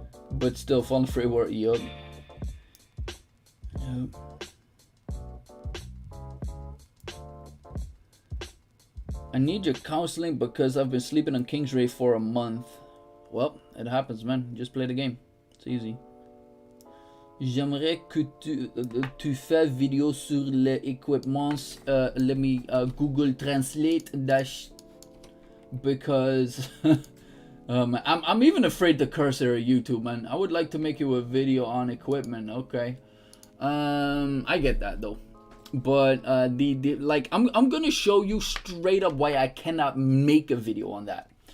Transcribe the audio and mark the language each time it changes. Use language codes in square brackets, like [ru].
[en] But still, Fallen Freight work. Yup. I need your counseling because I've been sleeping on Kingsray for a month. Well, it happens, man. Just play the game. It's easy. [fr] J'aimerais que tu fais vidéo sur les equipments. [en] Let me Google Translate dash, because I'm even afraid to curse here at YouTube, man. I would like to make you a video on equipment. Okay. I get that though. But like I'm gonna show you straight up why I cannot make a video on that.